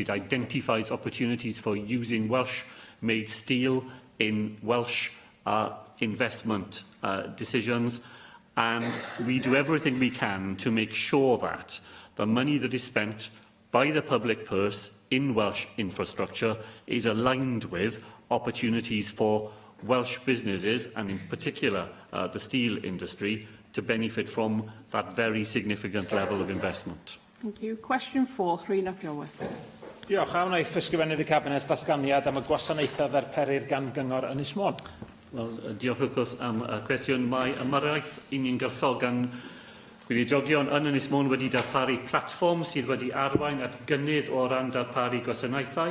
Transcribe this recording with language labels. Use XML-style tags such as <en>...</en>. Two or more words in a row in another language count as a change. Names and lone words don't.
<en>It identifies opportunities for using Welsh-made steel in Welsh investment decisions, and we do everything we can to make sure that the money that is spent by the public purse in Welsh infrastructure is aligned with opportunities for Welsh businesses, and in particular the steel industry, to benefit from that very significant level of investment. Thank you. Question 4,</en> <cy>Cynrychiolwyr. Diolch. A wnaeth ysgrifennydd y Cabinet ddatganiad am y gwasanaethau ddarperir gan gyngor Ynys Môn. Wel, diolch wrth gwrs am y cwestiwn. Mae ymyrraeth uniongyrchol gan gweinidogion yn Ynys Môn wedi darparu platfform sydd wedi arwain at gynnydd o ran darparu gwasanaethau.</cy>